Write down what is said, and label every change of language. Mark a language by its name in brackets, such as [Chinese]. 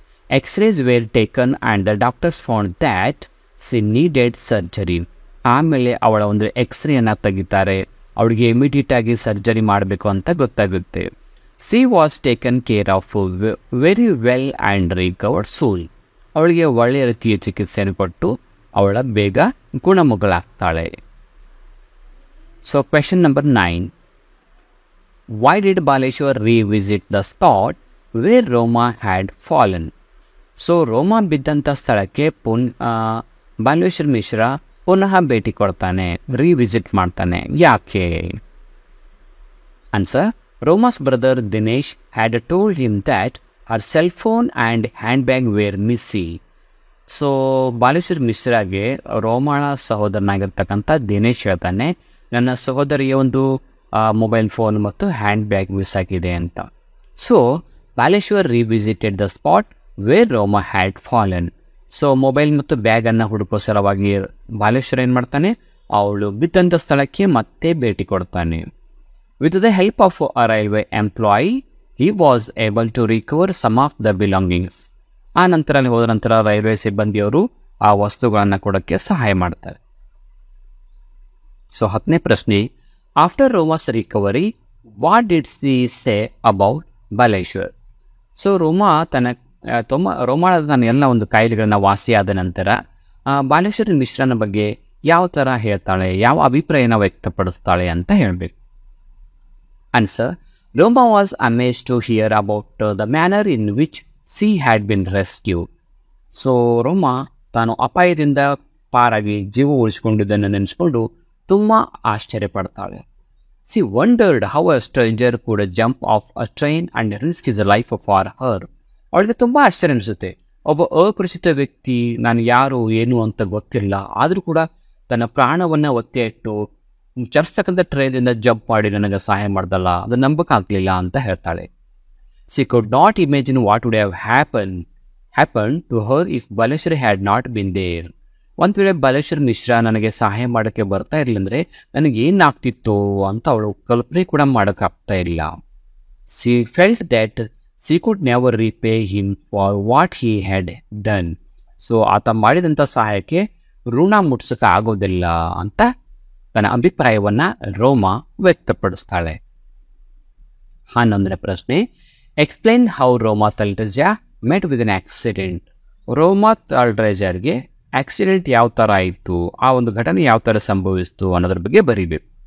[English] X-rays were taken and the doctors found that she needed surgery. [Kannada] ಆಮೇಲೆ ಅವಳ ಒಂದು ಎಕ್ಸ್ರೇಯನ್ನು ತೆಗಿತಾರೆ. ಅವಳಿಗೆ ಇಮಿಡಿಯೇಟಾಗಿ ಸರ್ಜರಿ ಮಾಡಬೇಕು ಅಂತ ಗೊತ್ತಾಗುತ್ತೆ. [English] She was taken care of very well and recovered soon. [Kannada] ಅವಳಿಗೆ ಒಳ್ಳೆಯ ರೀತಿಯ ಚಿಕಿತ್ಸೆಯನ್ನು ಕೊಟ್ಟು ಅವಳ ಬೇಗ ಗುಣಮುಖಳಾಗ್ತಾಳೆ. [English] So question number 9. Why did Baleshwar revisit the spot where Roma had fallen? [Kannada] So ರೋಮಾ ಬಿದ್ದಂಥ ಸ್ಥಳಕ್ಕೆ ಬಾಲೇಶ್ವರ್ ಮಿಶ್ರಾ ಪುನಃ ಭೇಟಿ ಕೊಡ್ತಾನೆ, ರೀವಿಸಿಟ್ ಮಾಡ್ತಾನೆ. ಯಾಕೆ? Answer. [English] Roma's brother Dinesh had told him that her cell phone and handbag were missing. [Kannada] So Baleshwar ಮಿಶ್ರಾಗೆ ರೋಮಾಳ ಸಹೋದರನಾಗಿರ್ತಕ್ಕಂಥ Dinesh ಹೇಳ್ತಾನೆ, ನನ್ನ ಸಹೋದರಿಯ ಒಂದು mobile phone ಮತ್ತು ಹ್ಯಾಂಡ್ ಬ್ಯಾಗ್ ಮಿಸ್ ಆಗಿದೆ ಅಂತ. [English] So Baleshwar revisited the spot where Roma had fallen. [Kannada] So mobile ಮತ್ತು ಬ್ಯಾಗನ್ನು ಹುಡುಕೋ ಸಲುವಾಗಿ ಬಾಲೇಶ್ವರ್ ಏನು ಮಾಡ್ತಾನೆ, ಅವಳು ಬಿದ್ದಂಥ ಸ್ಥಳಕ್ಕೆ ಮತ್ತೆ ಭೇಟಿ ಕೊಡ್ತಾನೆ. [English] With the help of a railway employee he was able to recover some of the belongings. [Kannada] ಆ ನಂತರ ಅಲ್ಲಿ ಹೋದ ನಂತರ ರೈಲ್ವೆ ಸಿಬ್ಬಂದಿಯವರು ಆ ವಸ್ತುಗಳನ್ನು ಕೊಡೋಕ್ಕೆ ಸಹಾಯ ಮಾಡ್ತಾರೆ. ಸೊ 10ನೇ ಪ್ರಶ್ನೆ, [English] After Roma's recovery what did she say about Baleshwar. [Kannada] So ರೋಮಾಳ ತನ್ನ ಎಲ್ಲ ಒಂದು ಕಾಯಿಲೆಗಳನ್ನ ವಾಸಿಯಾದ ನಂತರ ಬಾಲೇಶ್ವರ್ ಮಿಶ್ರನ ಬಗ್ಗೆ ಯಾವ ಥರ ಹೇಳ್ತಾಳೆ, ಯಾವ ಅಭಿಪ್ರಾಯನ ವ್ಯಕ್ತಪಡಿಸ್ತಾಳೆ ಅಂತ ಹೇಳಬೇಕು. [English] Answer, Roma was amazed to hear about the manner in which she had been rescued. [Kannada] So ರೋಮಾ ತಾನು ಅಪಾಯದಿಂದ ಪಾರಾಗಿ ಜೀವ ಉಳಿಸಿಕೊಂಡಿದ್ದನ್ನು ನೆನೆಸ್ಕೊಂಡು ತುಂಬ ಆಶ್ಚರ್ಯಪಡ್ತಾಳೆ. [English] She wondered how a stranger could jump off a train and risk his life for her. [Kannada] ಅವಳಿಗೆ ತುಂಬ ಆಶ್ಚರ್ಯ ಅನಿಸುತ್ತೆ. ಒಬ್ಬ ಅಪರಿಚಿತ ವ್ಯಕ್ತಿ, ನಾನು ಯಾರು ಏನು ಅಂತ ಗೊತ್ತಿಲ್ಲ, ಆದರೂ ಕೂಡ ತನ್ನ ಪ್ರಾಣವನ್ನು ಒತ್ತೆ ಇಟ್ಟು ಚರ್ಸ್ತಕ್ಕಂಥ ಟ್ರೈನಿಂದ ಜಂಪ್ ಮಾಡಿ ನನಗೆ ಸಹಾಯ ಮಾಡ್ದಲ್ಲ, ಅದು ನಂಬಕ್ಕಾಗಲಿಲ್ಲ ಅಂತ ಹೇಳ್ತಾಳೆ. [English] She could not imagine what would have happened to her if Baleshwar had not been there. [Kannada] ಒಂದು ವೇಳೆ ಬಾಲೇಶ್ವರ್ ಮಿಶ್ರಾ ನನಗೆ ಸಹಾಯ ಮಾಡೋಕ್ಕೆ ಬರ್ತಾ ಇರಲಿಲ್ಲ ಅಂದರೆ ನನಗೇನಾಗ್ತಿತ್ತು ಅಂತ ಅವಳು ಕಲ್ಪನೆ ಕೂಡ ಮಾಡೋಕ್ಕಾಗ್ತಾ ಇಲ್ಲ. [English] She felt that she could never repay him for what he had done. [Kannada] So ಆತ ಮಾಡಿದಂಥ ಸಹಾಯಕ್ಕೆ ಋಣ ಮುಟ್ಸೋಕೆ ಆಗೋದಿಲ್ಲ ಅಂತ ತನ್ನ ಅಭಿಪ್ರಾಯವನ್ನು ರೋಮಾ ವ್ಯಕ್ತಪಡಿಸ್ತಾಳೆ. 11ನೇ ಪ್ರಶ್ನೆ, [English] Explain how Roma Talreja met with an accident. [Kannada] ರೋಮಾ ತಲ್ರೇಜಾರ್ಗೆ accident ಯಾವ ಥರ ಆಯಿತು, ಆ ಒಂದು ಘಟನೆ ಯಾವ ಥರ ಸಂಭವಿಸಿತು ಅನ್ನೋದ್ರ ಬಗ್ಗೆ ಬರೀಬೇಕು.